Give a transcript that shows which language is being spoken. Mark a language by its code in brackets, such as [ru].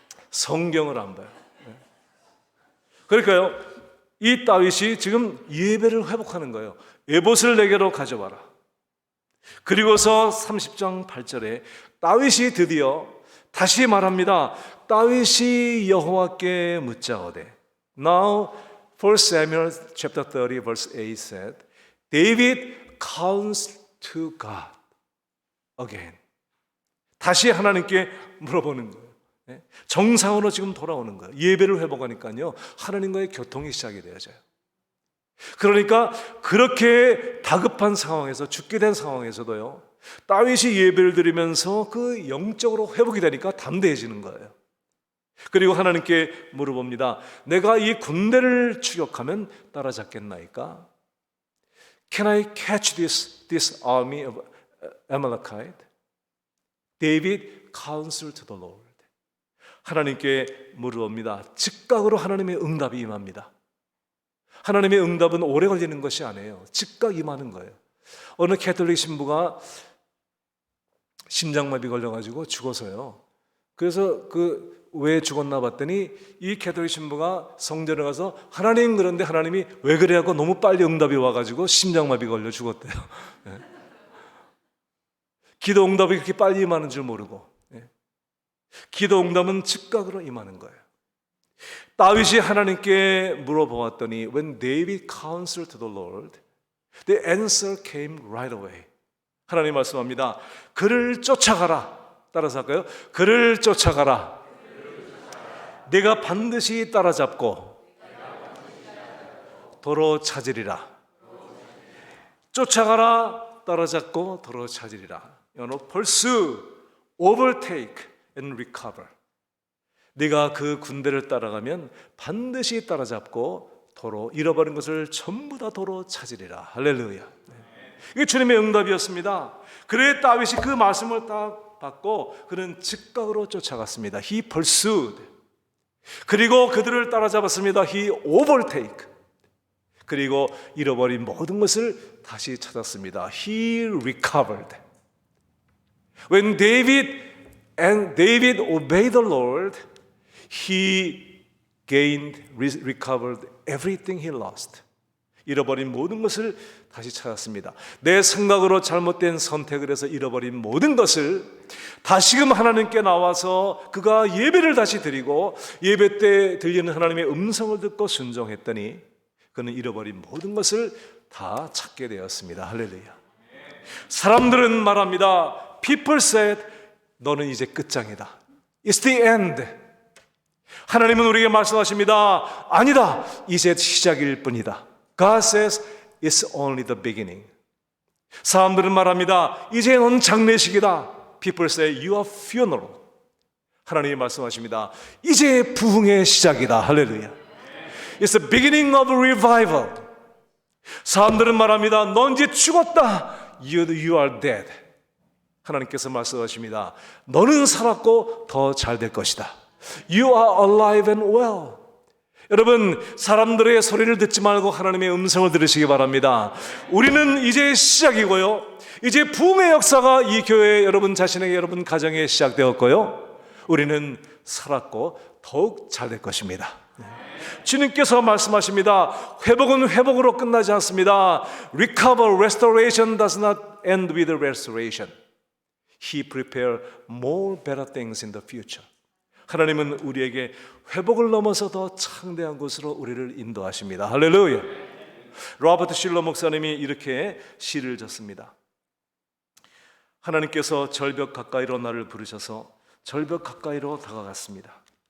[ko] 성경을 안 봐요. 그러니까요, 이 다윗이 지금 예배를 회복하는 거예요. 에봇을 내게로 가져와라. 그리고서 30장 8절에 다윗이 드디어 다시 말합니다. 다윗이 여호와께 묻자오되. [en] Now 1 Samuel chapter 30 verse 8 said, David comes to God again. [ko] 다시 하나님께 물어보는 거예요. 정상으로 지금 돌아오는 거예요. 예배를 회복하니까요, 하나님과의 교통이 시작이 되어져요. 그러니까 그렇게 다급한 상황에서, 죽게 된 상황에서도요, 다윗이 예배를 드리면서 그 영적으로 회복이 되니까 담대해지는 거예요. 그리고 하나님께 물어봅니다. 내가 이 군대를 추격하면 따라잡겠나이까? [en] Can I catch this army of Amalekite? David counseled the Lord. [ko] 하나님께 물어봅니다. 즉각으로 하나님의 응답이 임합니다. 하나님의 응답은 오래 걸리는 것이 아니에요. 즉각 임하는 거예요. 어느 캐톨릭 신부가 심장마비 걸려가지고 죽어서요. 그래서 왜 죽었나 봤더니 이 캐톨릭 신부가 성전에 가서 하나님, 그런데 하나님이 왜 그래 하고 너무 빨리 응답이 와가지고 심장마비 걸려 죽었대요. 기도 응답이 그렇게 빨리 임하는 줄 모르고. 기도 응답은 즉각으로 임하는 거예요. 다윗이 하나님께 물어보았더니 [en] When David counseled the Lord, the answer came right away. [ko] 하나님 말씀합니다. 그를 쫓아가라. 따라서 할까요? 그를 쫓아가라. 내가 반드시 따라잡고 도로 찾으리라. 쫓아가라, 따라잡고 도로 찾으리라. [en] pursue, overtake and recover. [ko] 네가 그 군대를 따라가면 반드시 따라잡고 도로, 잃어버린 것을 전부 다 도로 찾으리라. 할렐루야. 이게 주님의 응답이었습니다. 그래 다윗이 그 말씀을 딱 받고 그는 즉각으로 쫓아갔습니다. [en] He pursued. [ko] 그리고 그들을 따라잡았습니다. [en] He overtake. [ko] 그리고 잃어버린 모든 것을 다시 찾았습니다. [en] He recovered. When David obeyed the Lord, he gained, recovered everything he lost. [ko] 잃어버린 모든 것을 다시 찾았습니다. 내 생각으로 잘못된 선택을 해서 잃어버린 모든 것을 다시금 하나님께 나와서 그가 예배를 다시 드리고 예배 때 들리는 하나님의 음성을 듣고 순종했더니 그는 잃어버린 모든 것을 다 찾게 되었습니다. 할렐루야. 사람들은 말합니다. [en] People said, [ko] 너는 이제 끝장이다. [en] It's the end. [ko] 하나님은 우리에게 말씀하십니다. 아니다, 이제 시작일 뿐이다. [en] God says, it's only the beginning. [ko] 사람들은 말합니다. 이제 넌 장례식이다. [en] People say, you are funeral. [ko] 하나님이 말씀하십니다. 이제 부흥의 시작이다. 할렐루야. [en] It's the beginning of revival. [ko] 사람들은 말합니다. 넌 이제 죽었다. [en] You are dead. [ko] 하나님께서 말씀하십니다. 너는 살았고 더 잘 될 것이다. [en] You are alive and well. [ko] 여러분, 사람들의 소리를 듣지 말고 하나님의 음성을 들으시기 바랍니다. 우리는 이제 시작이고요. 이제 부흥의 역사가 이 교회에 여러분 자신에게, 여러분 가정에 시작되었고요. 우리는 살았고 더욱 잘 될 것입니다. 주님께서 말씀하십니다. 회복은 회복으로 끝나지 않습니다. [en] Recover, restoration does not end with restoration. He prepared more better things in the future. [ko] 하나님은 우리에게 회복을 넘어서 더 창대한 곳으로 우리를 인도하십니다. 할렐루야. 로버트 실러 목사님이 이렇게 시를 졌습니다. 하나님께서 절벽 가까이로 나를 부르셔서 절벽 가까이로 다가갔습니다.